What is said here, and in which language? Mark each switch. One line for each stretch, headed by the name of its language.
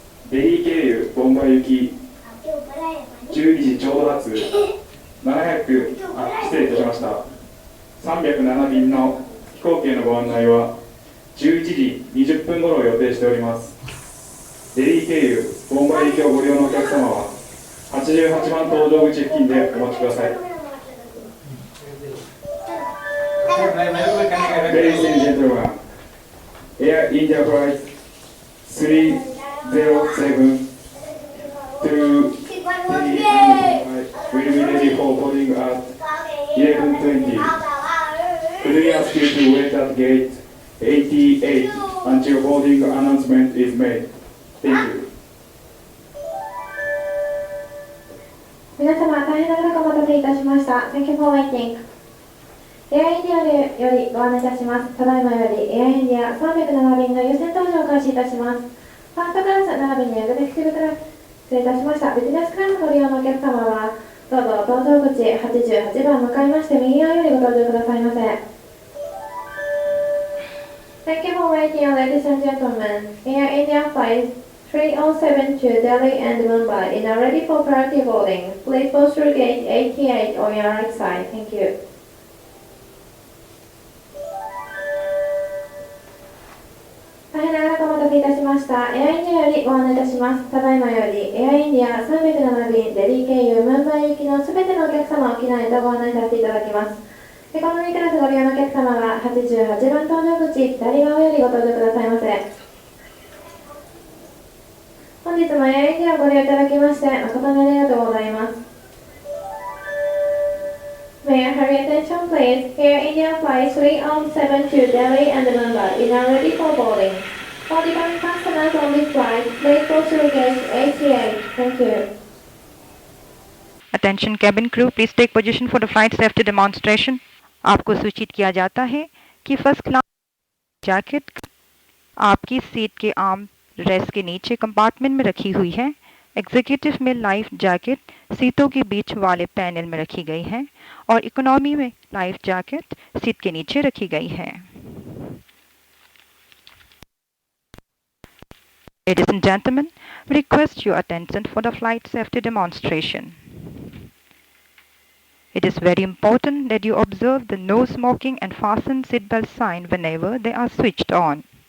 Japanese: デリー経由ボンバイ行き12時ちょうど発失礼いたしました。 307便の飛行機へのご案内は11時20分頃を予定しております。デリー経由ボンバイ行きをご利用のお客様は88番搭乗口付近でお待ちください。
English: Ladies and gentlemen, Air India Flight 307 to will be ready for boarding at 11:20. Could we ask you to wait at gate 88 until boarding announcement is made? Thank you.
Japanese: 皆様、大変長らくお待たせいたしました。
English: Thank you for waiting.
Japanese: エアインディアよりご案内いたします。ただいまよりエアインディア307便の優先搭乗を開始いたします。ファーストクラス並びにエグゼクティブクラス、失礼いたしました。ビジネスクラスご利用のお客様は、どうぞ搭乗口88番向かいまして右側よりご搭乗くださいませ。
English: Thank you for waiting, ladies and gentlemen. Air India flight 307 to Delhi and Mumbai is now ready for priority boarding. Please go through gate 88 on your right side. Thank you.
Japanese: 大変長らくお待たせいたしました。エアインディアよりご案内いたします。ただいまよりエアインディア307便デリー経由ムンバイ行きのすべてのお客様を機内とご案内させていただきます。エコノミークラスご利用のお客様は88番搭乗口左側よりご搭乗くださいませ。本日もエアインディアをご利用いただきまして誠にありがとうございます。
English: May I have your attention please? Air India flight 307 to Delhi and Mumbai is now ready for boarding. All departing customers on this flight, please go through gate 88. Thank you. Attention cabin crew, please take position for the flight safety demonstration.
Hindi: आपको सूचित किया जाता है कि first class jacket आपकी seat के arm rest के नीचे कंपार्टमेंट में रखी हुई है। एग्जीक्यूटिव में लाइफ जैकेट सीटों के बीच वाले पैनल में रखी गई है और इकोनॉमी में लाइफ जैकेट सीट के नीचे रखी गई है।
English: Ladies and gentlemen, we request your attention for the flight safety demonstration. It is very important that you observe the no smoking and fasten seatbelt sign whenever they are switched on.